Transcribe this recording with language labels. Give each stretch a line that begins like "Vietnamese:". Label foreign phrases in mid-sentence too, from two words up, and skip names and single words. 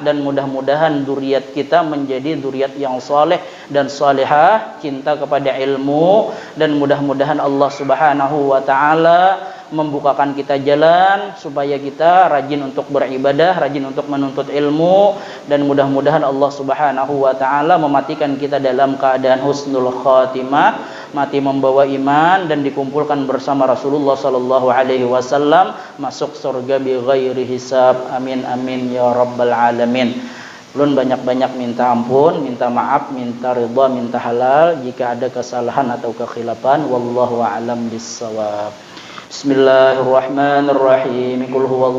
Indonesian: dan mudah-mudahan zuriat kita menjadi zuriat yang saleh dan salihah, cinta kepada ilmu, dan mudah-mudahan Allah
Arabic: سبحانه وتعالى
Indonesian: membukakan kita jalan supaya kita rajin untuk beribadah, rajin untuk menuntut ilmu, dan mudah-mudahan Allah
Arabic: سبحانه وتعالى
Indonesian: mematikan kita dalam keadaan
Arabic: حسن الخاتمة,
Indonesian: mati membawa iman, dan dikumpulkan bersama Rasulullah
Arabic: صلى الله عليه وسلم
Indonesian: masuk surga
Arabic: بغير حساب. آمين آمين يا رب العالمين.
Indonesian: Ulun banyak-banyak minta ampun, minta maaf, minta ridha, minta halal jika ada kesalahan atau kekhilafan.
Arabic: والله أعلم بالصواب. بسم الله الرحمن الرحيم. قل هو الله